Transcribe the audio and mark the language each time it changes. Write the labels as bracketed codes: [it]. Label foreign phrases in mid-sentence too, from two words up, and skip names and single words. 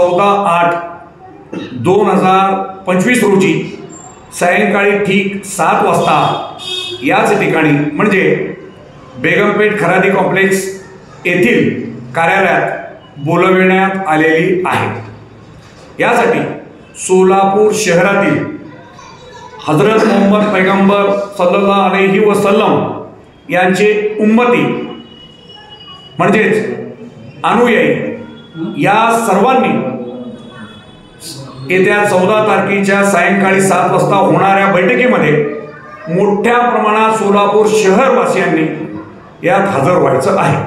[mr] 14/8/2025 रोजी सायंकाळी ठीक 7 वाजता याच ठिकाणी म्हणजे बेगमपेठ खरादी कॉम्प्लेक्स येथील कार्यालयात बोलविण्यात आलेली आहे। यासाठी सोलापूर शहरातील हजरत मोहम्मद पैगंबर [ar] صلى الله عليه وسلم [mr] यांचे उम्मती म्हणजेच अनुयायी या सर्वांनी येत्या 14 तारखेच्या सायंकाळी 7 वाजता होणाऱ्या बैठकीमध्ये मोठ्या प्रमाणात सोलापूर शहरवासियांनी यात हजर व्हायचं आहे।